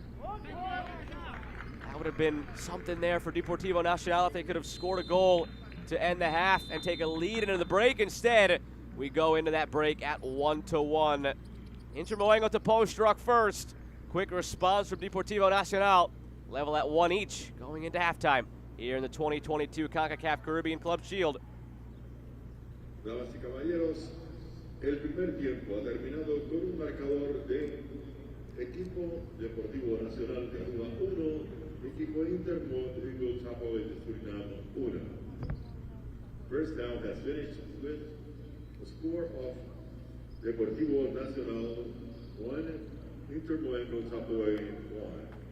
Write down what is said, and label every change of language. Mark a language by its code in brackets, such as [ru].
[en] That would have been something there for Deportivo Nacional if they could have scored a goal to end the half and take a lead into the break. Instead, we go into that break at 1-1. Moengo Tapoe struck first. Quick response from Deportivo Nacional. Level at 1 each going into halftime here in the 2022 Concacaf Caribbean Club Shield. [es] Damas y caballeros, el primer tiempo ha terminado con un marcador de equipo Deportivo Nacional de Aruba 1, equipo Moengo Tapoe de Surinam 1. [en] First down has finished with a score of Deportivo Nacional 1, Moengo Tapoe 1.